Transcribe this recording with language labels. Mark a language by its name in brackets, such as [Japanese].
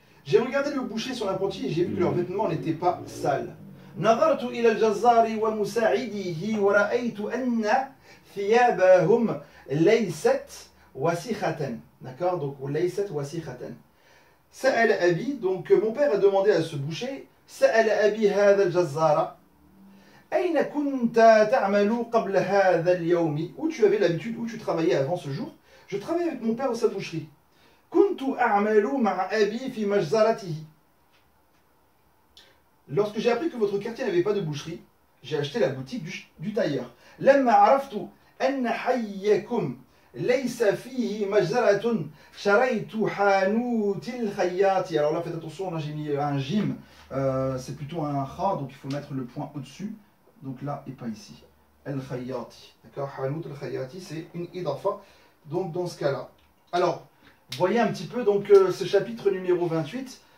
[French] J'ai regardé le boucher sur l'apprenti et j'ai vu que leurs vêtements n'étaient pas sales. [Arabic] نظرت إلى الجزار ومساعديه ورأيت أن ثيابهم ليست وسخة. D'accord, donc ليست وسخة. سأل أبي, [French] donc mon père a demandé à ce boucher, [Arabic] سأل أبي هذا الجزار أين كنت تعمل قبل هذا اليوم? [French] Où tu avais l'habitude, où tu travaillais avant ce jour? Je travaillais avec mon père dans sa boucherie. [Arabic] كنت أعمل مع أبي في مجزرته. [French] Lorsque j'ai appris que votre quartier n'avait pas de boucherie, j'ai acheté la boutique du tailleur. [Arabic] لما عرفت أن حيكم ليس فيه مجزرة شريت حانوت الخياط. [French] Alors là, faites attention, là j'ai mis un jim, c'est plutôt un kha, donc il faut mettre le point au-dessus. Donc là et pas ici. Al-Khayyati. D'accord, Hanout al-Khayyati, c'est une idafa. Donc dans ce cas-là. Alors, voyez un petit peu donc ce chapitre numéro 28.